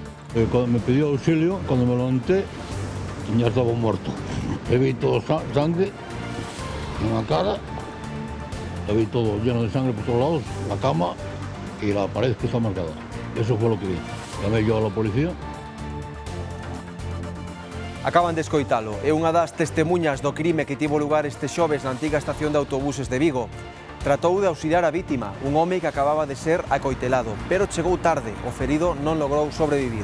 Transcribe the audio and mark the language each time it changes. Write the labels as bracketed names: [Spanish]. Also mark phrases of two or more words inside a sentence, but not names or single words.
[Spanish] Cuando me pidió auxilio, cuando me levanté, ya estaba muerto. Le vi todo sangre en la cara, le vi todo lleno de sangre por todos lados, la cama y la pared que está marcada. Eso fue lo que vi. Llamé yo a la policía. [Galician] Acaban de escoitalo. É unha das testemunhas do crime que tivo lugar este xoves na antiga estación de autobuses de Vigo. Tratou de auxiliar a vítima, un home que acababa de ser acoitelado, pero chegou tarde, o ferido non logrou sobrevivir.